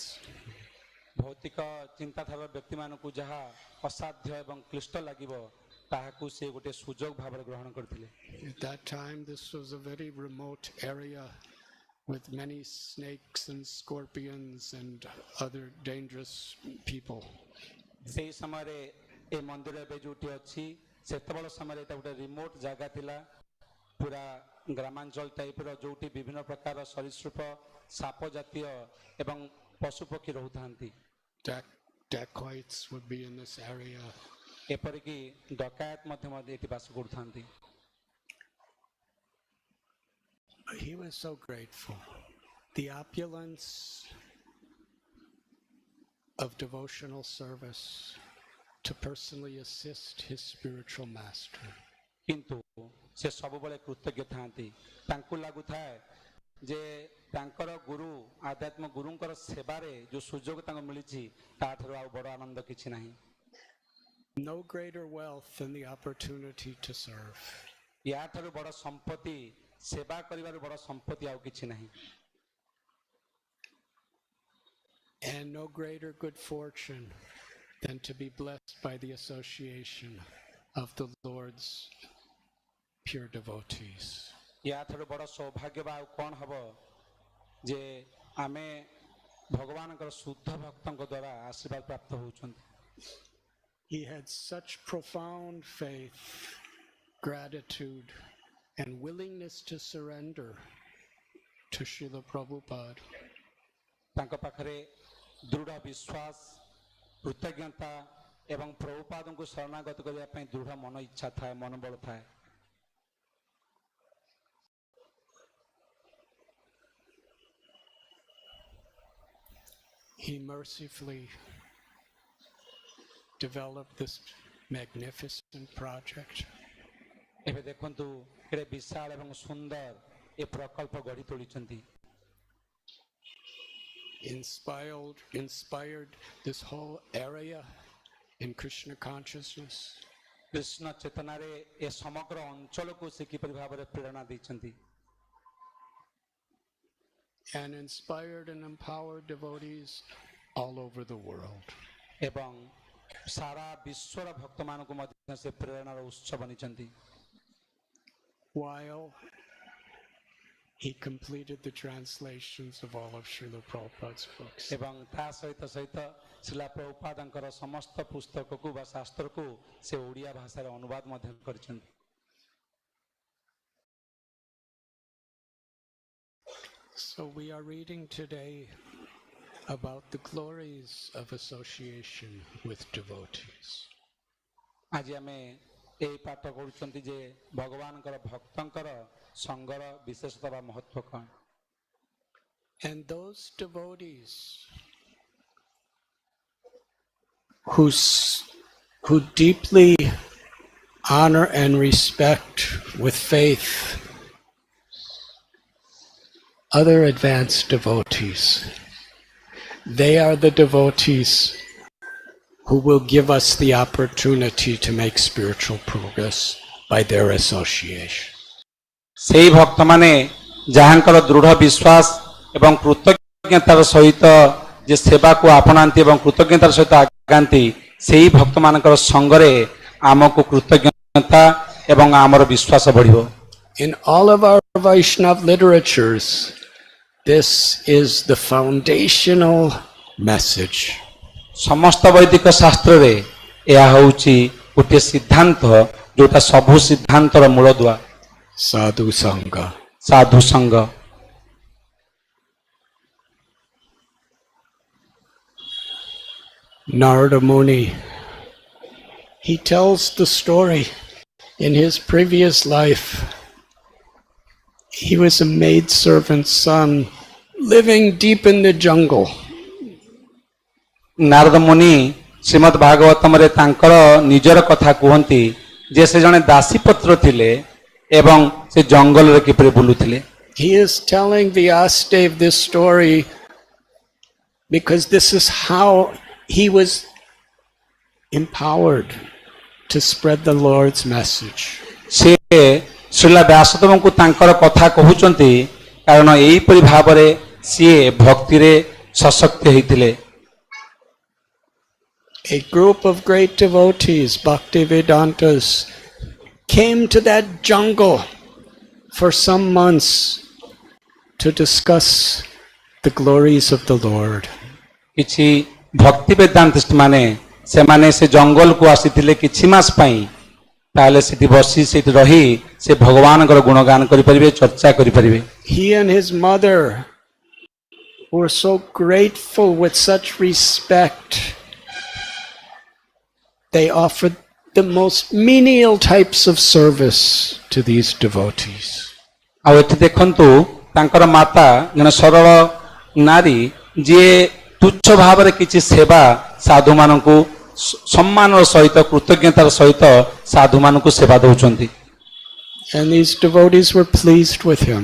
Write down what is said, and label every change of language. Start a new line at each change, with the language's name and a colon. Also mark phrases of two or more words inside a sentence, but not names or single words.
Odia: ଭୌତିକ ଚିନ୍ତାଧାରା ବ୍ୟକ୍ତିମାନଙ୍କୁ ଯାହା ଅସାଧ୍ୟ ଏବଂ କ୍ଲିଷ୍ଟ ଲାଗିବ ତାହାକୁ ସେ ଗୋଟେ ସୁଯୋଗ ଭାବରେ ଗ୍ରହଣ କରିଥିଲେ।
English: At that time, this was a very remote area with many snakes and scorpions and other dangerous people.
Odia: ସେହି ସମୟରେ ଏ ମନ୍ଦିର ଏବେ ଯୋଉଠି ଅଛି ସେତେବେଳ ସମୟରେ ଏଟା ଗୋଟେ ରିମୋଟ ଜାଗା ଥିଲା, ପୁରା ଗ୍ରାମାଞ୍ଚଳ ଟାଇପର, ଯୋଉଠି ବିଭିନ୍ନ ପ୍ରକାର ସରୀସୃପ ସାପ ଜାତୀୟ ଏବଂ ପଶୁପକ୍ଷୀ ରହୁଥାନ୍ତି।
English: Dacoits would be in this area.
Odia: ଏପରିକି ଡକାୟତ ମଧ୍ୟ ଏଠି ବାସ କରୁଥାନ୍ତି।
English: He was so grateful. The opulence of devotional service to personally assist his spiritual master.
Odia: କିନ୍ତୁ ସେ ସବୁବେଳେ କୃତଜ୍ଞ ଥାନ୍ତି। ତାଙ୍କୁ ଲାଗୁଥାଏ ଯେ ତାଙ୍କର ଗୁରୁ ଆଧ୍ୟାତ୍ମ ଗୁରୁଙ୍କର ସେବାରେ ଯୋଉ ସୁଯୋଗ ତାଙ୍କୁ ମିଳିଛି ତାଠାରୁ ଆଉ ବଡ଼ ଆନନ୍ଦ କିଛି ନାହିଁ।
English: No greater wealth than the opportunity to serve.
Odia: ୟାଠାରୁ ବଡ଼ ସମ୍ପତ୍ତି, ସେବା କରିବାର ବଡ଼ ସମ୍ପତ୍ତି ଆଉ କିଛି ନାହିଁ।
English: And no greater good fortune than to be blessed by the association of the Lord's pure devotees.
Odia: ୟାଠାରୁ ବଡ଼ ସୌଭାଗ୍ୟ ବା ଆଉ କ'ଣ ହବ ଯେ ଆମେ ଭଗବାନଙ୍କର ଶୁଦ୍ଧ ଭକ୍ତଙ୍କ ଦ୍ୱାରା ଆଶୀର୍ବାଦ ପ୍ରାପ୍ତ ହେଉଛନ୍ତି।
English: He had such profound faith, gratitude, and willingness to surrender to Srila Prabhupada.
Odia: ତାଙ୍କ ପାଖରେ ଦୃଢ଼ ବିଶ୍ୱାସ, କୃତଜ୍ଞତା ଏବଂ ପ୍ରଭୁପାଦଙ୍କୁ ଶରଣାଗତ କରିବା ପାଇଁ ଦୃଢ଼ ମନ ଇଚ୍ଛା ଥାଏ, ମନୋବଳ ଥାଏ।
English: He mercifully developed this magnificent project.
Odia: ଏବେ ଦେଖନ୍ତୁ କେଡ଼େ ବିଶାଳ ଏବଂ ସୁନ୍ଦର ଏ ପ୍ରକଳ୍ପ ଗଢ଼ି ତୋଳିଛନ୍ତି।
English: Inspired this whole area in Krishna consciousness.
Odia: କୃଷ୍ଣ ଚେତନାରେ ଏ ସମଗ୍ର ଅଞ୍ଚଳକୁ ସେ କିପରି ଭାବରେ ପ୍ରେରଣା ଦେଇଛନ୍ତି।
English: And inspired and empowered devotees all over the world.
Odia: ଏବଂ ସାରା ବିଶ୍ୱର ଭକ୍ତମାନଙ୍କୁ ମଧ୍ୟ ସେ ପ୍ରେରଣାର ଉତ୍ସ ବନିଛନ୍ତି।
English: While he completed the translations of all of Srila Prabhupada's books.
Odia: ଏବଂ ତା ସହିତ ଶ୍ରୀଲା ପ୍ରଭୁପାଦଙ୍କର ସମସ୍ତ ପୁସ୍ତକକୁ ବା ଶାସ୍ତ୍ରକୁ ସେ ଓଡ଼ିଆ ଭାଷାରେ ଅନୁବାଦ ମଧ୍ୟ କରିଛନ୍ତି।
English: So we are reading today about the glories of association with devotees.
Odia: ଆଜି ଆମେ ଏହି ପାଠ କରୁଛନ୍ତି ଯେ ଭଗବାନଙ୍କର ଭକ୍ତଙ୍କର ସଙ୍ଗର ବିଶେଷତା ବା ମହତ୍ଵ କ'ଣ।
English: And those devotees who deeply honor and respect with faith other advanced devotees. They are the devotees who will give us the opportunity to make spiritual progress by their association.
Odia: ସେହି ଭକ୍ତମାନେ ଯାହାଙ୍କର ଦୃଢ଼ ବିଶ୍ୱାସ ଏବଂ କୃତଜ୍ଞତାର ସହିତ ଯେ ସେବାକୁ ଆପଣାନ୍ତି ଏବଂ କୃତଜ୍ଞତାର ସହିତ ଆଗାନ୍ତି, ସେହି ଭକ୍ତମାନଙ୍କର ସଙ୍ଗରେ ଆମକୁ କୃତଜ୍ଞତା ଏବଂ ଆମର ବିଶ୍ୱାସ ବଢ଼ିବ।
English: In all of our Vaishnava literatures, this is the foundational message.
Odia: ସମସ୍ତ ବୈଦିକ ଶାସ୍ତ୍ରରେ ଏହା ହେଉଛି ଗୋଟିଏ ସିଦ୍ଧାନ୍ତ ଯୋଉଟା ସବୁ ସିଦ୍ଧାନ୍ତର ମୂଳଦୁଆ।
Sanskrit: साधु सङ्घ.
Odia: ସାଧୁ ସଂଘ।
English: Narada Muni, he tells the story in his previous life. He was a maidservant's son living deep in the jungle.
Odia: ନାରଦ ମୁନି ଶ୍ରୀମଦ୍ ଭାଗବତମରେ ତାଙ୍କର ନିଜର କଥା କୁହନ୍ତି ଯେ ସେ ଜଣେ ଦାସୀପତ୍ର ଥିଲେ ଏବଂ ସେ ଜଙ୍ଗଲରେ କିପରି ବୁଲୁଥିଲେ।
English: He is telling Vyasadeva this story because this is how he was empowered to spread the Lord's message.
Odia: ସେ ଶ୍ରୀଲା ବ୍ୟାସଦେବଙ୍କୁ ତାଙ୍କର କଥା କହୁଛନ୍ତି କାରଣ ଏହିପରି ଭାବରେ ସିଏ ଭକ୍ତିରେ ସଶକ୍ତ ହେଇଥିଲେ।
English: A group of great devotees, Bhaktivedantas, came to that jungle for some months to discuss the glories of the Lord.
Odia: କିଛି ଭକ୍ତି ବେଦାନ୍ତିଷ୍ଟ ମାନେ ସେମାନେ ସେ ଜଙ୍ଗଲକୁ ଆସିଥିଲେ କିଛି ମାସ ପାଇଁ। ତାହେଲେ ସେଠି ବସି ସେଠି ରହି ସେ ଭଗବାନଙ୍କର ଗୁଣଗାନ କରିପାରିବେ, ଚର୍ଚ୍ଚା କରିପାରିବେ।
English: He and his mother were so grateful with such respect. They offered the most menial types of service to these devotees.
Odia: ଆଉ ଏଠି ଦେଖନ୍ତୁ ତାଙ୍କର ମାତା ଜଣେ ସରଳ ନାରୀ ଯିଏ ତୁଚ୍ଛ ଭାବରେ କିଛି ସେବା ସାଧୁମାନଙ୍କୁ ସମ୍ମାନର ସହିତ କୃତଜ୍ଞତାର ସହିତ ସାଧୁମାନଙ୍କୁ ସେବା ଦେଉଛନ୍ତି।
English: And these devotees were pleased with him.